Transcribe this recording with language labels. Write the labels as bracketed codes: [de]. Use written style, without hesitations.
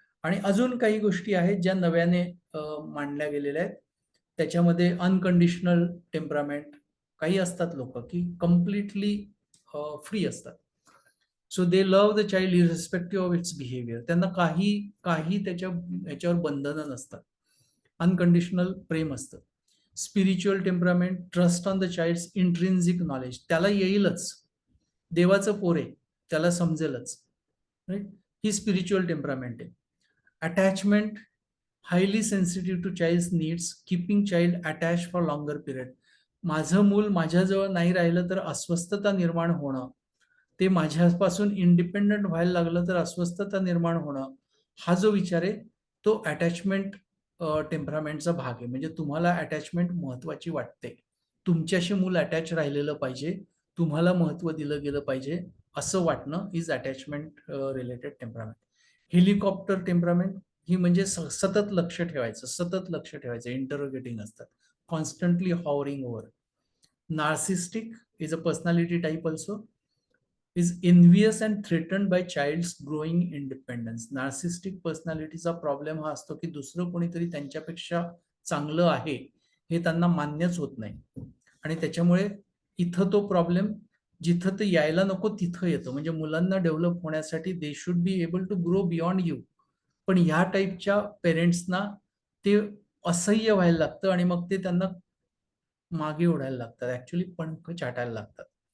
[mr] आणि अजून काही गोष्टी आहेत ज्या नव्याने मांडल्या गेलेल्या आहेत. त्याच्यामध्ये अनकंडिशनल टेम्परामेंट, काही असतात लोक की कम्प्लिटली फ्री असतात. [en] So they love the child irrespective of its behaviour. [mr] त्यांना काही काही ह्याच्यावर बंधनं नसतात. अनकंडिशनल प्रेम असतं. [en] Spiritual temperament, trust on the child's intrinsic knowledge. [mr] त्याला येईलच, देवाचं पोर आहे, त्याला समजेलच, राईट. ही स्पिरिच्युअल टेम्परामेंट आहे. [en] Attachment, highly sensitive to child's needs, keeping child attach for longer period. [mr] माझं मूल माझ्याजवळ नाही राहिलं तर अस्वस्थता निर्माण होणं, ते माझ्यापासून इंडिपेंडंट व्हायला लागलं तर अस्वस्थता निर्माण होणं, हा जो विचार आहे तो अटॅचमेंट टेम्परामेंटचा भाग आहे. म्हणजे तुम्हाला अटॅचमेंट महत्वाची वाटते, तुमच्याशी मूल अटॅच राहिलेलं पाहिजे, तुम्हाला महत्व दिलं गेलं पाहिजे असं वाटणं [en] Is attachment related temperament. [mr] Helicopter temperament ही म्हणजे सतत लक्ष ठेवायचं, सतत लक्ष ठेवायचं, इंटरोगेटिंग असतात, [en] Constantly hovering over. Narcissistic is a personality type also, is envious and threatened by child's growing independence. [mr] Narcissistic पर्सनॅलिटीचा problem हा असतो की दुसरं कोणीतरी त्यांच्यापेक्षा चांगलं आहे हे त्यांना मान्यच होत नाही, आणि त्याच्यामुळे इथं तो प्रॉब्लेम जिथं ते यायला नको तिथं येतो. म्हणजे मुलांना डेव्हलप होण्यासाठी [en] they should be able to grow beyond you, [mr] पण ह्या टाईपच्या पेरेंट्सना ते असह्य व्हायला लागतं आणि मग ते त्यांना मागे ओढायला लागतात, ऍक्च्युली पंख चाटायला लागतात.